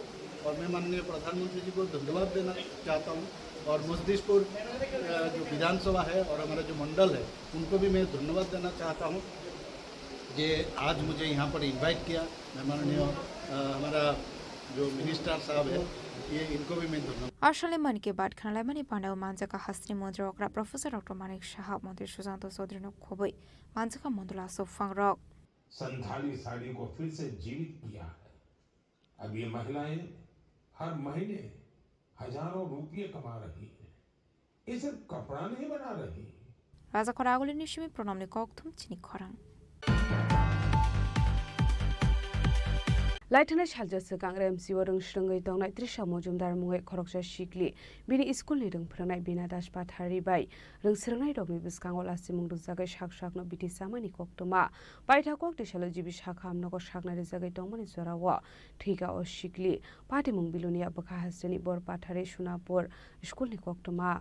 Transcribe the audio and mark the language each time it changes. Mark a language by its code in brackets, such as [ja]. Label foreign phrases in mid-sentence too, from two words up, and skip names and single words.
[hi] और मैं माननीय प्रधानमंत्री जी को धन्यवाद देना चाहता हूँ और मजलिसपुर जो विधानसभा है और हमारा जो मंडल है उनको भी मैं धन्यवाद देना चाहता हूँ कि आज मुझे यहाँ पर इनवाइट किया। मैं माननीय हमारा जो मिनिस्टर साहब है ये इनको भी मैं धन्यवाद। [trp] Ashale Man Ki Baat Khanalai Mani Panda Manjaka Hasni Mantri Okra Professor Dr. Manik Shah Mantri Susanto Chaudhary no Khobei Manjaka Mandula Sofang Rok [hi] संथाली साड़ी को फिर से जीवित किया है। अब ये महिलाएं हर महीने हजारों रुपये कमा रही हैं। ये सिर्फ कपड़ा नहीं बना रही। [trp] Raza Khorang Tripura Pranamni Koktum Chini Khorang Laitana Shalja Sakang RMC Warung Shrangai Tongnai Trisha Mojumdar Mungai Khoroksa Shikli Bini School ni Rung Prangai Bina Dash Pathari Bai Rung Srangai Rokni Biskang Lasi Mung Zagai Shak Shak no Biti Samani Koktoma Paita Kok de Shalojibi Shakam no Shakna Zagai Tongmani Zorawa Tiga o Shikli Pati Mung Bilunia Baka Hasani Bor Pathari Shunapur School ni Koktoma